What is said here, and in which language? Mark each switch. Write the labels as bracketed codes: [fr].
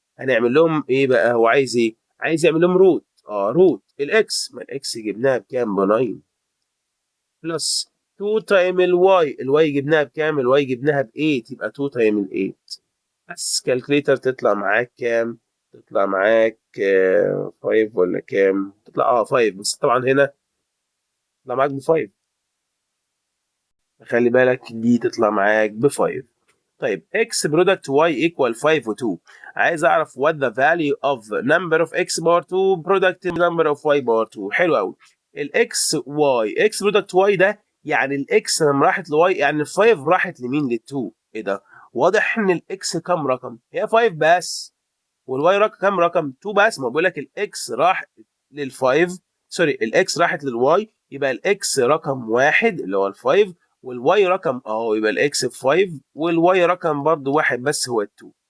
[ar] هنعمل لهم ايه بقى؟ هو عايز ايه؟ عايز يعمل لهم روت. روت الاكس، ما الاكس جبناها بكام؟ ب 9 بلس 2 تايم الواي جبناها بكام؟ الواي جبناها ب 8، يبقى 2 تايم ال 8. بس كالكليتر تطلع معاك كام؟ تطلع معاك 5 ولا كام؟ تطلع 5، بس طبعا هنا تطلع معاك ب 5. خلي بالك دي تطلع معاك ب 5. طيب [en] x product y equal 5 [ar] و 2. عايز اعرف [en] what the value of number of x power 2 product number of y power 2. [ar] حلو قوي. الاكس y x product y ده يعني الاكس لما راحت لواي يعني 5 راحت لمين؟ لل2. ايه ده؟ واضح ان الاكس كام رقم؟ هي 5 بس. والواي رقم كام رقم؟ 2 بس. ما بقول لك الاكس راح لل5، سوري الاكس راحت للواي، يبقى الاكس رقم واحد اللي هو ال5، والواي رقم يبقى الاكس ب 5 والواي رقم برضه واحد بس هو ال2.